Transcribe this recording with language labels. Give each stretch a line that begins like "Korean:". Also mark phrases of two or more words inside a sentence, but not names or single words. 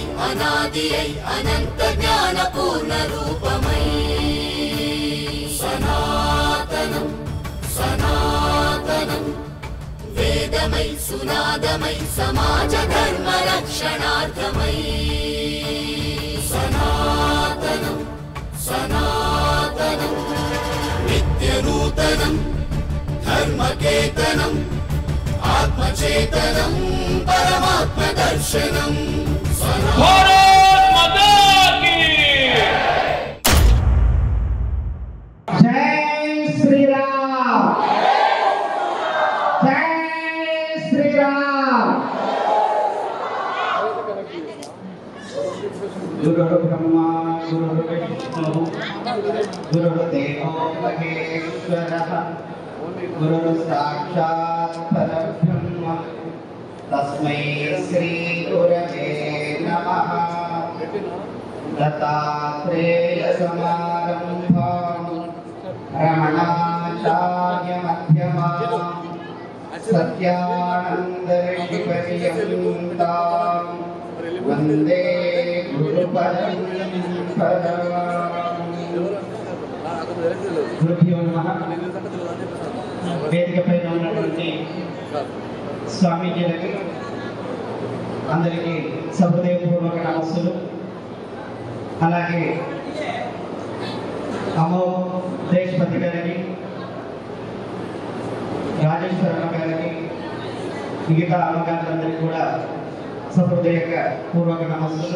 Telugu: అనాది అయి అనంత జ్ఞాన పూర్ణ రూపమై సనాతనం సనాతనం వేదమై సునాదమై సమాజ ధర్మ రక్షణార్థమై సనాతనం సనాతనం నిత్య నూతనం ధర్మకేతనం ఆత్మచేతనం పరమాత్మ దర్శనం
Hindi: भारत माता की जय श्री राम जय श्री राम।
Sanskrit: गुरु ब्रह्मा गुरु विष्णु गुरुदेवो महेश्वरः गुरु साक्षात् परब्रह्म तस्मै श्री गुरवे नमः। दत्तात्रेय समारम्भाम् रमणाचार्य मध्यमाम् सत्यानन्द ऋषि पर्यन्ताम् वन्दे गुरुपरम्पराम्। गुरुभ्यो नमः।
Telugu: వేదికపై ఉన్నటువంటి స్వామీజీలకి అందరికీ సహృదయపూర్వక నమస్సులు। అలాగే దేశపతి గారికి రాజేశ్వరమ్మ గారికి మిగతా అమ్మగారులందరికీ కూడా సహృదయక పూర్వక నమస్సులు।